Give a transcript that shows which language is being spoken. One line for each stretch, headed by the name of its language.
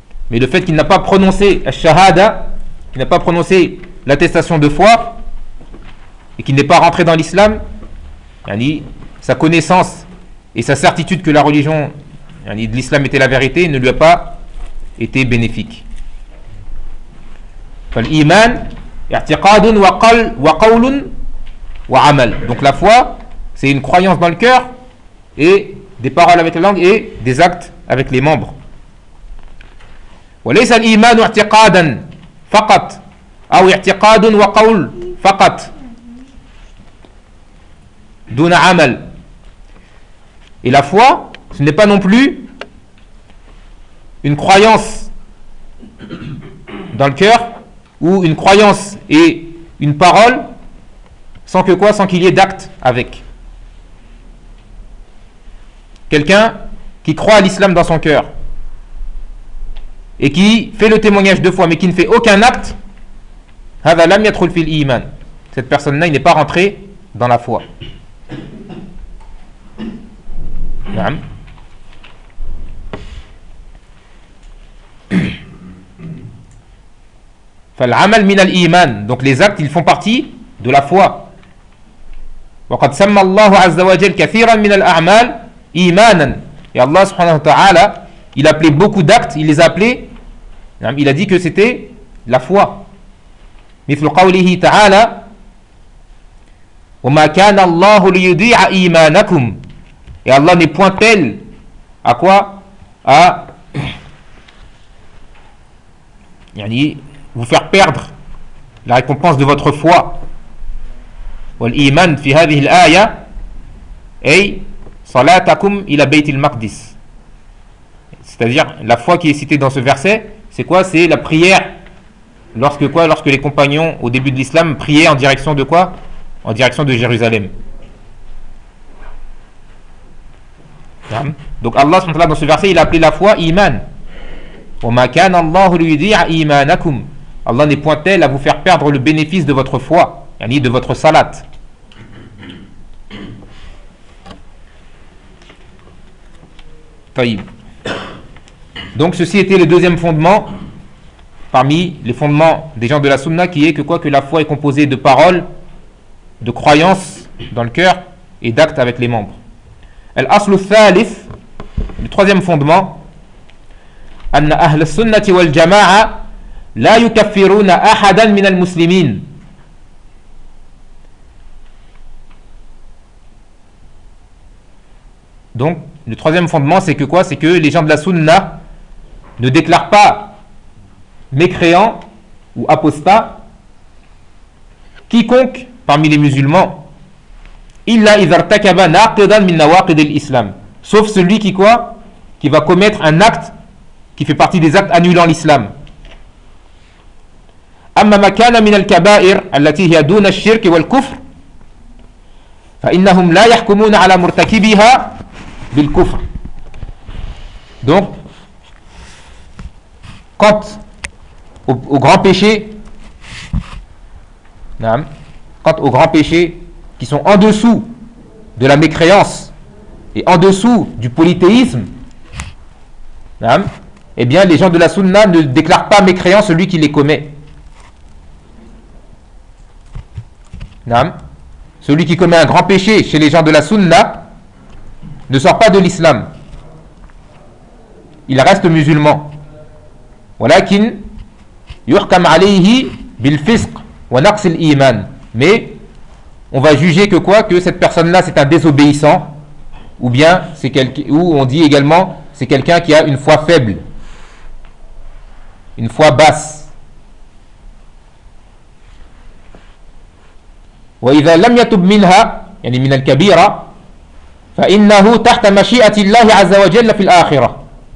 French: Mais le fait qu'il n'a pas prononcé al-shahada, qu'il n'a pas prononcé l'attestation de foi, et qu'il n'est pas rentré dans l'islam, yani, sa connaissance et sa certitude que la religion yani, de l'islam était la vérité ne lui a pas été bénéfique.
Arabic: فالإيمان اعتقاد وقل وقول وعمل.
French: Donc la foi, c'est une croyance dans le cœur et des paroles avec la langue et des actes avec les membres.
Arabic: وليس الإيمان اعتقادا فقط أو اعتقاد وقول فقط دون عمل.
French: Et la foi, ce n'est pas non plus une croyance dans le cœur ou une croyance et une parole sans que quoi, sans qu'il y ait d'acte avec. Quelqu'un qui croit à l'islam dans son cœur et qui fait le témoignage de foi mais qui ne fait aucun acte,
Arabic: هذا لم يدخل في الإيمان.
French: Cette personne-là, il n'est pas rentré dans la foi.
Arabic: نعم. فالعمل من الإيمان.
French: Donc les actes, ils font partie de la foi.
Arabic: وقد سمى الله عز وجل كثيرا من الأعمال إيمانا.
French: Et Allah subhanahu wa ta'ala, il appelait beaucoup d'actes, il les appelait, il a dit que c'était la foi.
Arabic: مثل قوله تعالى وما كان الله ليضيع إيمانكم.
French: Et Allah n'est point tel à quoi? À vous faire perdre la récompense de votre foi.
Arabic: والإيمان في هذه الآية أي صلاتكم إلى بيت المقدس.
French: C'est-à-dire la foi qui est citée dans ce verset, c'est quoi? C'est la prière lorsque quoi? Lorsque les compagnons au début de l'islam priaient en direction de quoi? En direction de Jérusalem. Donc Allah subhanahu wa ta'ala, dans ce verset, il a appelé la foi iman.
Arabic: وما كان الله ليضيع إيمانكم.
French: Allah n'est point tel à vous faire perdre le bénéfice de votre foi, yani de votre salat. Donc ceci était le deuxième fondement parmi les fondements des gens de la sunna, qui est que quoi, que la foi est composée de paroles, de croyances dans le cœur et d'actes avec les membres.
Arabic: الأصل الثالث,
French: le troisième fondement,
Arabic: أن أهل السنة والجماعة لا يكفرون أحدا من المسلمين.
French: Donc, le troisième fondement, c'est que quoi? C'est que les gens de la sunna ne déclarent pas mécréant ou apostat quiconque parmi les musulmans.
Arabic: إلا إذا ارتكب ناقضا من نواقض الإسلام.
French: Sauf celui qui quoi? Qui va commettre un acte qui fait partie des actes annulant l'islam.
Arabic: أما ما كان من الكبائر التي هي دون الشرك والكفر فإنهم لا يحكمون على مرتكبها بالكفر.
French: Donc, quant au grand péché, quant au grand péché qui sont en dessous de la mécréance et en dessous du polythéisme, eh bien les gens de la sunna ne déclarent pas mécréant celui qui les commet. Celui qui commet un grand péché chez les gens de la sunna ne sort pas de l'islam, il reste musulman.
Arabic: ولكن يحكم عليه بالفسق ونقص الإيمان.
French: Mais on va juger que quoi? Que cette personne-là, c'est un désobéissant. Ou bien, c'est ou on dit également, c'est quelqu'un qui a une foi faible. Une foi basse.
Arabic: وَإِذَا لَمْ يَتُبْ مِنْهَا يَنِي مِنَ الْكَبِيرَةِ فَإِنَّهُ تَحْتَ مَشِيئَةِ اللَّهِ عَزَّ وَجَلَّ فِي الْآخِرَةِ.